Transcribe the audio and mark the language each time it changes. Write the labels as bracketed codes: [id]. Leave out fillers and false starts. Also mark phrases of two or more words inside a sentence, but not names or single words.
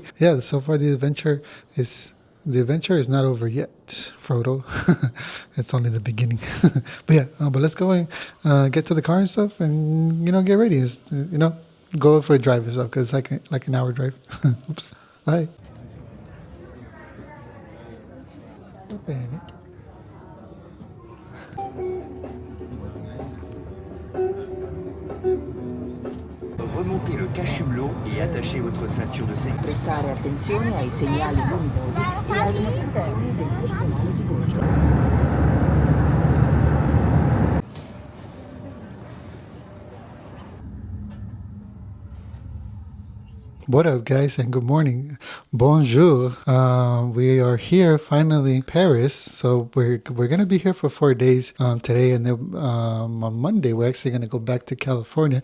[en] Yeah, so far the adventure is not over yet, Frodo. It's only the beginning. But yeah, but let's go and get to the car and stuff, and get ready. Go for a drive and stuff because it's like an hour drive. Oops. Bye. [fr] Remontez le cache-hublot et attachez votre ceinture de sécurité. [it] Prestare attenzione ai segnali luminosi e alle istruzioni del personale di bordo. [en] What up, guys, and good morning. Bonjour. We are here finally, Paris. So we're gonna be here for 4 days today, and then on Monday we're actually gonna go back to California.